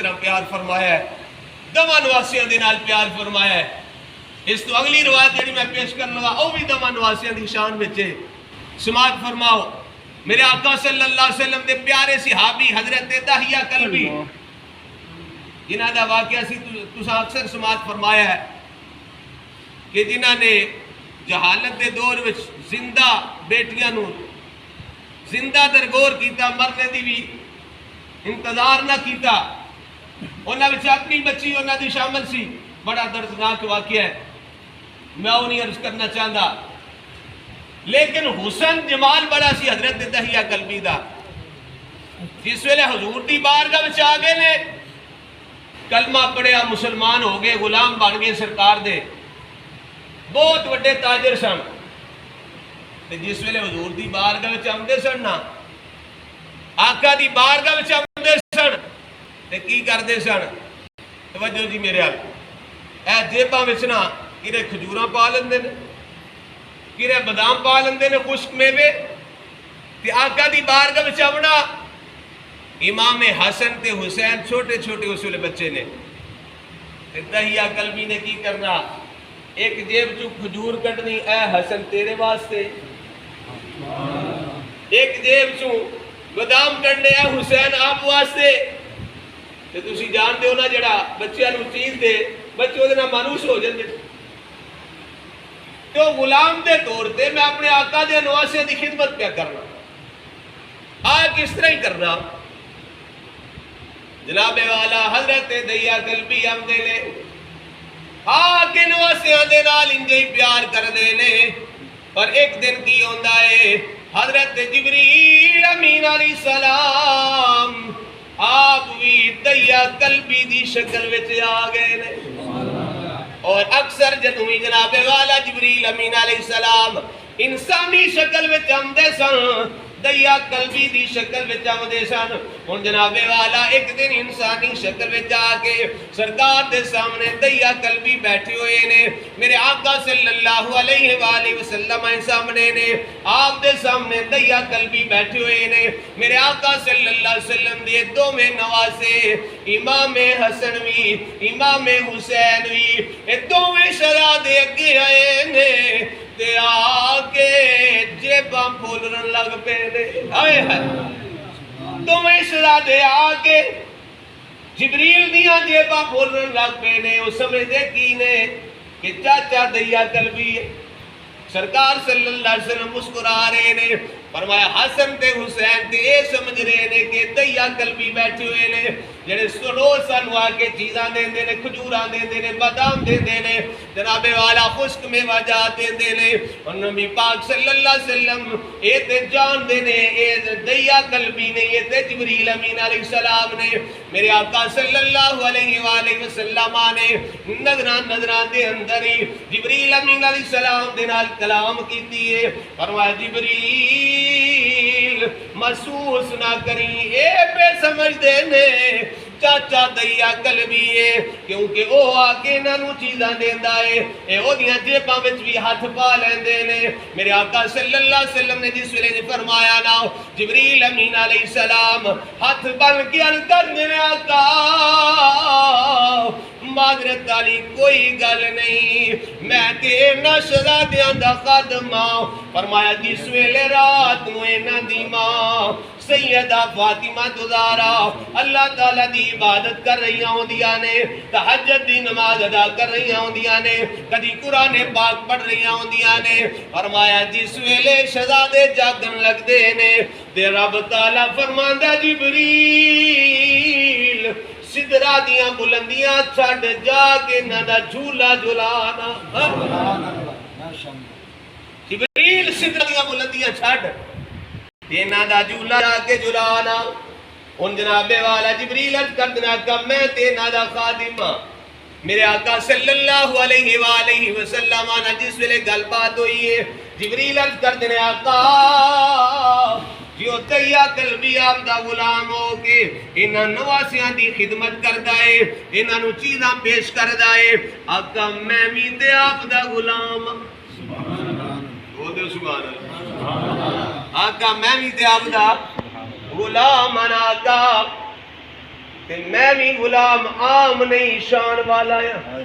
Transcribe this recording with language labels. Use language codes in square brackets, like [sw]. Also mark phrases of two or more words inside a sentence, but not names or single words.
[pa] طرح پیار فرمایا ہے دمہ نواسیاں دے نال پیار فرمایا ہے اس تو اگلی روایت جڑی میں پیش کرنا گا او بھی دمہ نواسیاں دی شان بچے سماعت فرماؤ میرے آقا [ar] صلی اللہ علیہ وسلم [pa] دے پیارے صحابی حضرت دہیہ کلبی جنہ دا واقعہ سی تسا اکثر سماعت فرمایا ہے کہ جنہ نے جہالت دے دور وچ زندہ بیٹیاں نو زندہ درگور کیتا مرنے دی بھی انتظار نہ کیتا انہاں وچ اپنی بچی انہاں دی شامل سی بڑا دردناک واقعہ ہے میں وہ نہیں عرض کرنا چاہتا لیکن حسن جمال بڑا سی حضرت دہیہ کلبی دا جس ویلے حضور دی بارگاہ وچ آ گئے نے کلمہ پڑھیا مسلمان ہو گئے غلام بن گئے سرکار دے بہت وڈے تاجر سن جس ویلے حضور دی بارگاہ وچ آندے سن نا آقا دی بارگاہ وچ آندے سن تے کی کردے سن توجہ جی میرے حال اے جیباں وچ نا کیرے کھجوراں پا لیندے نے کیرے بادام پا لیندے نے خشک میوے تے آقا دی بارگاہ وچ آونا امام حسن تے حسین چھوٹے چھوٹے اس ویلے بچے نے تے دہیہ کلبی نے کی کرنا ایک جیب چو کھجور کٹنی اے حسن تیرے واسطے ایک جیب چو بادام کٹنے اے حسین آپ واسطے تے تسی جان دے ہو نا جڑا بچیاں نو چیز دے بچے وہ مانوس ہو جاندے تو غلام دے طور تے میں اپنے آقا دے نواسے دی خدمت پہ کرنا. کس طرح ہی کرنا؟ جناب والا حضرت دیا قلبی آمدے نے کے نواسیاں دے نال انجے پیار کر دے نے. پر ایک دن کی ہوندا ہے حضرت جبریل امین [ar] علیہ السلام [pa] آپ بھی دیا قلبی دی شکل وچ آ گئے نے. اور اکثر جدوں جناب والا جبریل امین [ar] علیہ السلام [pa] انسانی شکل وچ آمدے سن دیا قلبی دی شکل وچ آمدے سن. ہن جناب والا ایک دن انسانی شکل وچ آ کے سرکار دے سامنے دیا قلبی بیٹھے ہوئے نے. میرے آقا [ar] صلی اللہ علیہ وآلہ وسلم [pa] سامنے نے. آپ دے سامنے دیا قلبی بیٹھے ہوئے نے. میرے آقا [ar] صلی اللہ علیہ وسلم [pa] دے دوویں نواسے امام حسن وی امام حسین وی اے دوویں شہزادے اگے آئے نے تے آکے جیباں پھولن لگ پے نے. آئے ہائے دوویں شہزادے آکے جبریل دیاں جیباں پھولن لگ پے نے. وہ سمجھدے کی نے کہ چاچا دیا قلبی ہے. سرکار [ar] صلی اللہ علیہ وسلم [pa] مسکرا رہے نے. فرمایا حسن تے حسین تے اے سمجھ رہے نے کہ دیا قلبی بیٹھے ہوئے نے جڑے روز سانو آ کے چیزاں دیندے نے کھجوراں دیندے نے بادام دیندے نے جناب والا خشک میوہ جات دیندے نے. اور نبی پاک [ar] صلی اللہ علیہ وسلم [pa] اے تے جان دے نے اے دیا قلبی نے اے تے جبریل امین [ar] علیہ السلام [pa] نے. میرے آقا [ar] صلی اللہ علیہ وآلہ وسلم [pa] نے نظراں دے اندر ہی جبریل امین [ar] علیہ السلام [pa] دے نال کلام کیتی ہے. فرمایا جبریل محسوس نہ کریں اے پہ سمجھ دے نے چاچا دیا قلبی ہے کیونکہ او آکے انہوں چیزاں دیندا ہے اے او دیاں جیباں وچ بھی ہاتھ پا لیندے نے. میرے آقا [ar] صلی اللہ علیہ وسلم [pa] نے جس ویلے فرمایا نا جبریل امین [ar] علیہ السلام [pa] ہاتھ بن کے عرض کرنے نے آقا معذرت والی کوئی گل نہیں میں تے شہزادیاں دا خادم ہاں. فرمایا جس ویلے رات نو انہاں دی ماں سیدہ فاطمہ زہرا اللہ تعالیٰ دی عبادت کر رہی ہوندیاں نے تہجد دی نماز ادا کر رہی ہوندیاں نے کدی قرآن پاک پڑھ رہی ہوندیاں نے. فرمایا جس ویلے شہزادے جاگن لگ دے نے تے رب تعالیٰ فرماندا جبریل سدرا دیاں بلندیاں چھڑ جا کے نہ دا جھولا جھلانا. جبریل سدرا دیاں بلندیاں چھڑ دینا دا جھولا جا کے جھلانا. ان جناب والا جبریل عرض کر دینا کہ میں تینا دا خادم ہاں. میرے آقا [ar] صلی اللہ علیہ وآلہ وسلم [pa] آنا جس ویلے گل بات ہوئی ہے جبریل عرض کر دینا آقا جو دیا قلبی آپ دا غلام ہو کے انہاں نواسیاں دی خدمت کردہ ہے انہاں نو چیزاں پیش کردہ ہے. آقا میں بھی تے آپ دا غلام وہ دے [ar] سبحان اللہ. [pa] آقا میں بھی تے آپ دا غلام آقا تے میں بھی غلام عام نہیں شان والا ہے.